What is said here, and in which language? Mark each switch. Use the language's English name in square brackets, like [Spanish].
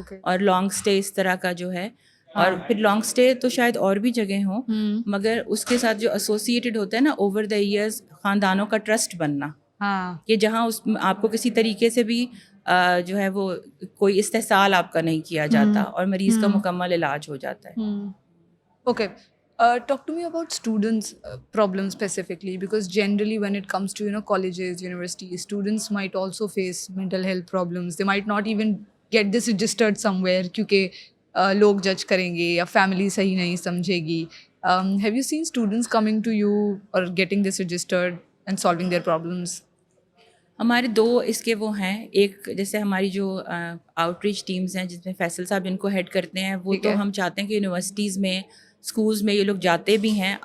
[Urdu] اور long stay اس طرح کا جو ہے، اور پھر لانگ اسٹے تو شاید اور بھی جگہ ہوں، مگر اس کے ساتھ جو ایسوسیٹڈ ہوتا ہے نا [English] over the years, [Urdu] خاندانوں کا ٹرسٹ بننا، کہ جہاں آپ کو کسی طریقے سے بھی جو ہے وہ کوئی استحصال آپ کا نہیں کیا جاتا اور مریض کا مکمل علاج ہو جاتا ہے. [English] Okay. Talk to me about students' problems specifically, because generally when it comes to colleges, universities, students might also face mental health problems. They might not even get this registered somewhere [Urdu] کیونکہ لوگ جج کریں گے یا family صحیح نہیں سمجھے گی. [English] Have you seen students coming to you or getting this registered and solving their problems? [Urdu] ہمارے 2 اس کے وہ ہیں. ایک جیسے ہماری جو آؤٹ ریچ ٹیمز ہیں جس میں فیصل صاحب ان کو ہیڈ کرتے ہیں، وہ تو ہم چاہتے ہیں کہ یونیورسٹیز میں، اسکولز میں یہ لوگ جاتے بھی ہیں.